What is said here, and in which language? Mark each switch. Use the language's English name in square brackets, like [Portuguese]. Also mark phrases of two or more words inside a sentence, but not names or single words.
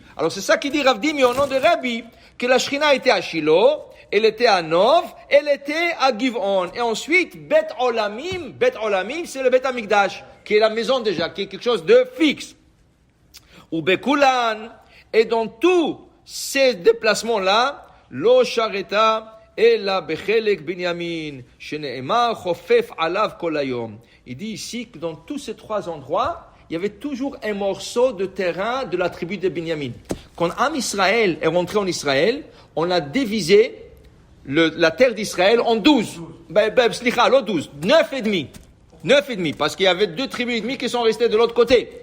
[French] Alors, c'est ça qu'il dit Ravdimi au nom de Rabbi, que la Shekhinah était à Shiloh, elle était à Nov, elle était à Givon. Et ensuite, [Hebrew] בית עולמים, [French] c'est le [Hebrew] בית המקדש, [French] qui est la maison déjà, qui est quelque chose de fixe. [Hebrew] ובכולן, [French] et dans tous ces déplacements-là, [Hebrew] לא שרתה, אלא בחלק בנימין, שנאמר חופף עליו כל היום. [French] Il dit ici que dans tous ces 3 endroits, il y avait toujours un morceau de terrain de la tribu de Binyamin. Quand [Hebrew] עם ישראל [French] est rentré en Israël, on a divisé la terre d'Israël en 12. 9 et demi. 9 et demi, parce qu'il y avait 2 tribus et demi qui sont restées de l'autre côté.